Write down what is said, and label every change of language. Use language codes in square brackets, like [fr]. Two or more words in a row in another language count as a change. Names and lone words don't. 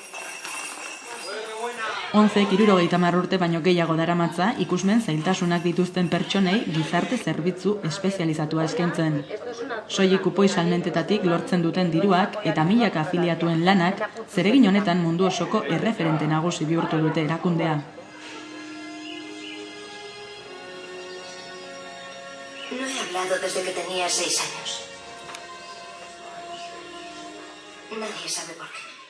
[eu] Onzek 70 urte baino gehiago daramatza ikusmen zailtasunak dituzten pertsonei gizarte zerbitzu espezializatua eskaintzen. Soilik kupoi salmentetatik lortzen duten diruak eta milaka afiliatuen lanak zeregin honetan mundu osoko erreferente nagusi bihurtu dute erakundea. [es] No he hablado desde que tenía 6 años. Nadie sabe por qué.